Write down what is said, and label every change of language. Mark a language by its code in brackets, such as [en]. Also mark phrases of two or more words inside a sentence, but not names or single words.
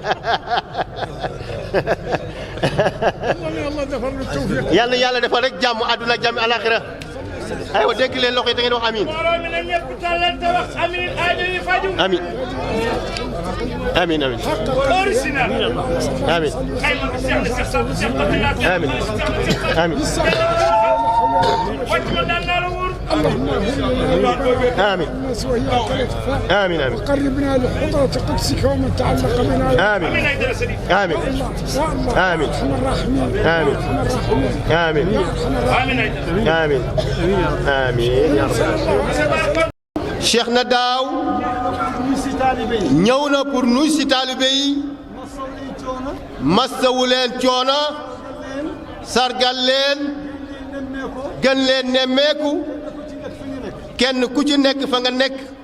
[wo] yal na yàlla defal rek jàmm àdduna ak jàmm alaxira aywa dégg leen loxo yi da ngeen wax amiin amiin amiin amiin amiin amiin [ar] آمين آمين آمين وقربنا لحضرة قدسك ومن تعلق بنا. آمين آمين آمين آمين آمين آمين آمين يا رب. [wo] Cheikhna Daaw ñëw na pour nuyu si taalibe yi masawu leen coono sargal leen gën leen nemmeeku kenn ku ci nekk fa nga nekk